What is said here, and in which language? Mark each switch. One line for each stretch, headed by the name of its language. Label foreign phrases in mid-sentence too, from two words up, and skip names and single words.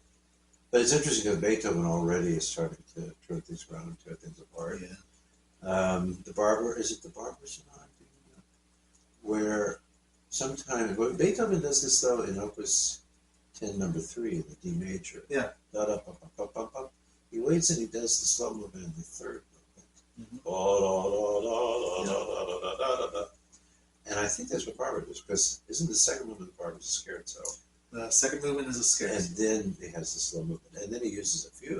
English: But it's interesting because Beethoven already is starting to turn things around and tear things apart. The Barber Sonata, where sometimes Beethoven does this though in Opus 10, number 3, in the D major. Da, da, pa, pa, pa, pa, pa. He waits and he does the slow movement in the third movement. And I think that's what Barber does, because isn't the second movement of Barber's a scherzo? The second movement is a scherzo. And then he has the slow movement. And then he uses a fugue.